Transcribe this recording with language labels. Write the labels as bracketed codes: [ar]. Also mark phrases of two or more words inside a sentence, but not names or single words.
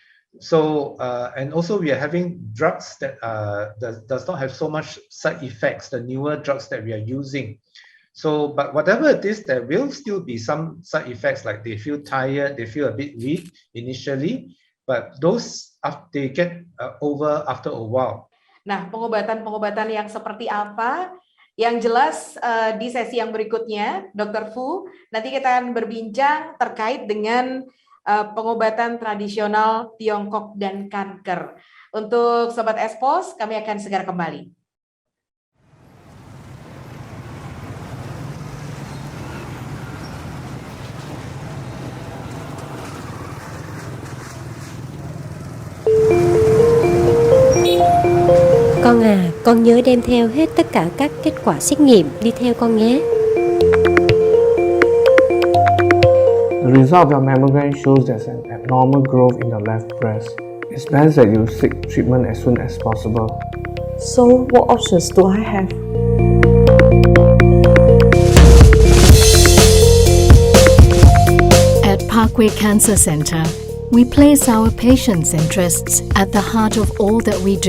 [en] So and also we are having drugs that does not have so much side effects, the newer drugs that we are using. So, but whatever it is, there will still be some side effects, like they feel tired, they feel a bit weak initially, but those they get over after a while. [id] Nah, pengobatan-pengobatan yang seperti apa? Yang jelas di sesi yang berikutnya, Dr. Fu, nanti kita akan berbincang terkait dengan pengobatan tradisional Tiongkok dan kanker. Untuk Sobat Espos, kami akan segera kembali. [vi] Con à, con nhớ đem theo hết tất cả các kết quả xét nghiệm đi theo con nhé. [en] The result of your mammogram shows there's an abnormal growth in the left breast. It's best that you seek treatment as soon as possible. So, what options do I have? At Parkway Cancer Centre, we place our patients' interests at the heart of all that we do.